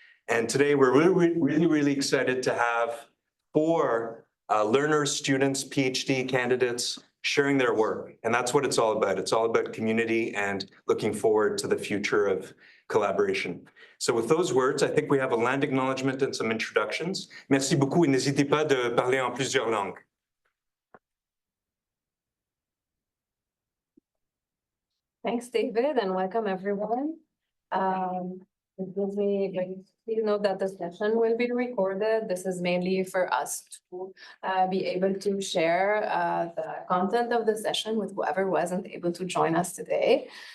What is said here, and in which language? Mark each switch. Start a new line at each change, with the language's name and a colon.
English: And today we're really excited to have 4 learners, students, PhD candidates sharing their work. And that's what it's all about. It's all about community and looking forward to the future of collaboration. So with those words, I think we have a land acknowledgement and some introductions.
French: Merci beaucoup et n'hésitez pas de parler en plusieurs langues.
English: Thanks, David, and welcome everyone. It gives me please note that the session will be recorded. This is mainly for us to be able to share the content of the session with whoever wasn't able to join us today.